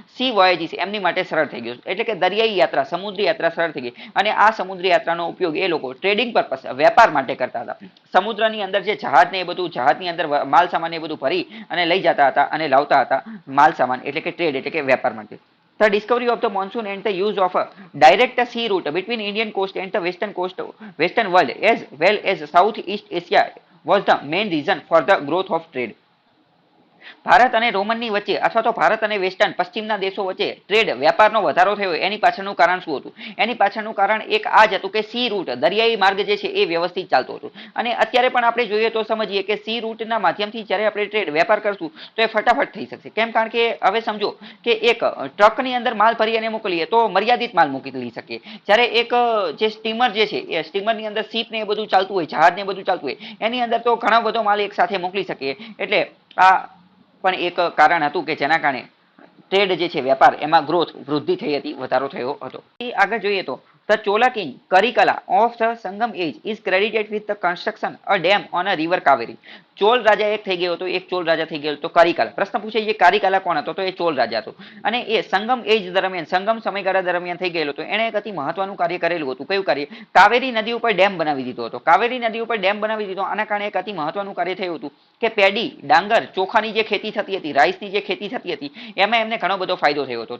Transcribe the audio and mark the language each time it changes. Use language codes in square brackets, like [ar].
[gu] C voyages એમની માટે સરળ થઈ ગયું, એટલે કે દરિયાઈ યાત્રા, સમુદ્રી યાત્રા સરળ થઈ ગઈ. અને આ સમુદ્રી યાત્રાનો ઉપયોગ એ લોકો ટ્રેડિંગ પર્પસ, વેપાર માટે કરતા હતા. સમુદ્રની અંદર જે જહાજ ને એ બધું, જહાજની અંદર માલ સામાન એ બધું ભરી અને લઈ જતા હતા અને લાવતા હતા માલ સામાન, એટલે કે ટ્રેડ એટલે કે વેપાર માટે. [en] The discovery of the monsoon and the use of a direct sea route between Indian coast and the western world as well as Southeast Asia was the main reason for the growth of trade. [gu] Bharat અને રોમનની વચ્ચે અથવા તો ભારત અને western પશ્ચિમના દેશો વચ્ચે trade વ્યાપારનો વધારો થયો એની પાછળનું કારણ શું હતું? એની પાછળનું કારણ એક આ જ હતું કે સી રૂટ દરિયાઈ માર્ગ જે છે એ વ્યવસ્થિત ચાલતો હતો. અને અત્યારે પણ આપણે જોઈએ તો સમજીએ કે સી રૂટના માધ્યમથી જ્યારે આપણે ટ્રેડ વેપાર કરશું તો એ ફટાફટ થઈ શકશે. કેમ? કારણ કે હવે સમજો કે એક ટ્રકની અંદર માલ ભરી અને મોકલીએ તો મર્યાદિત માલ મૂકી લઈ શકીએ. જ્યારે એક જે સ્ટીમર જે છે એ સ્ટીમરની અંદર શીપ ને એ બધું ચાલતું હોય, જહાજ ને બધું ચાલતું હોય, એની અંદર તો ઘણો બધો માલ એક સાથે મોકલી શકીએ. એટલે આ પણ એક કારણ હતું કે જેના કારણે ટ્રેડ જે છે વેપાર એમાં ગ્રોથ વૃદ્ધિ થઈ હતી, વધારો થયો હતો. આગળ જોઈએ તો [en] the Chola king Karikala of the Sangam age is credited with the construction a dam on a river Kaveri. [gu] Chola રાજા એક થઈ ગયો હતો, એક ચોલ રાજા થઈ ગયો તો કારિકાલા. પ્રશ્ન પૂછે છે કારિકાલા કોણ હતો? તો એ ચોલ રાજા હતો. અને એ સંગમ એજ દરમિયાન, સંગમ સમયગાળા દરમિયાન થઈ ગયેલો હતો. એણે એક અતિ મહત્વનું કાર્ય કરેલું હતું. કયું કાર્ય? કાવેરી નદી ઉપર ડેમ બનાવી દીધો હતો. કાવેરી નદી ઉપર ડેમ બનાવી દીધો. આના કારણે એક અતિ મહત્વનું કાર્ય થયું હતું કે પેડી, ડાંગર, ચોખાની જે ખેતી થતી હતી, રાઈસની જે ખેતી થતી હતી, એમાં એમને ઘણો બધો ફાયદો થયો હતો.